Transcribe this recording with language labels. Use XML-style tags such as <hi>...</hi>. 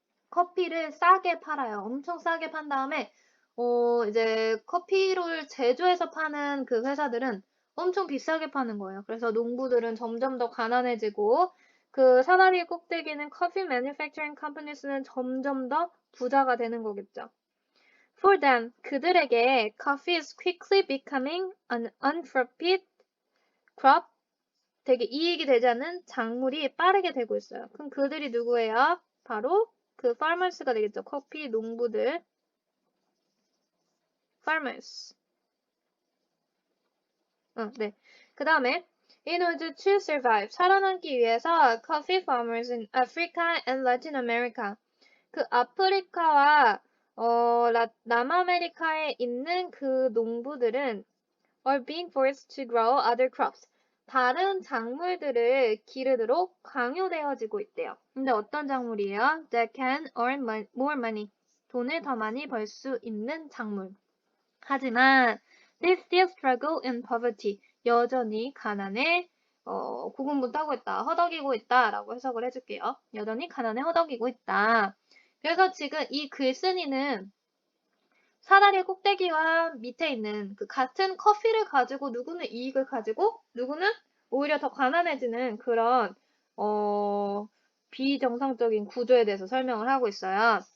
<ko>커피를 싸게 팔아요. 엄청 싸게 판 다음에 이제 커피를 제조해서 파는 그 회사들은 엄청 비싸게 파는 거예요. 그래서 농부들은 점점 더 가난해지고 그 사다리 꼭대기는 커피 manufacturing companies는 점점 더 부자가 되는 거겠죠.</ko> <en>For them, 그들에게 coffee is quickly becoming an unprofit crop.</en> <ko>되게 이익이 되지 않는 작물이 빠르게 되고 있어요. 그럼 그들이 누구예요? 바로 그 farmers가 되겠죠. 커피 농부들.</ko> <en>farmers.</en> <ko>네. 그 다음에</ko> <en>in order to survive,</en> <ko>살아남기 위해서</ko> <en>coffee farmers in Africa and Latin America.</en> <ko>그 아프리카와 남아메리카에 있는 그 농부들은</ko> <en>are being forced to grow other crops.</en> <ko>다른 작물들을 기르도록 강요되어지고 있대요. 근데 어떤 작물이에요?</ko> <en>That can earn more money.</en> <ko>돈을 더 많이 벌 수 있는 작물.</ko> <en>하지만 they still struggle in poverty.</en> <ko>여전히 가난에 고군분투하고 있다. 허덕이고 있다. 라고 해석을 해줄게요. 여전히 가난에 허덕이고 있다. 그래서 지금 이 글쓴이는 사다리 꼭대기와 밑에 있는 그 같은 커피를 가지고 누구는 이익을 가지고 누구는 오히려 더 가난해지는 그런 비정상적인 구조에 대해서 설명을 하고 있어요.</ko>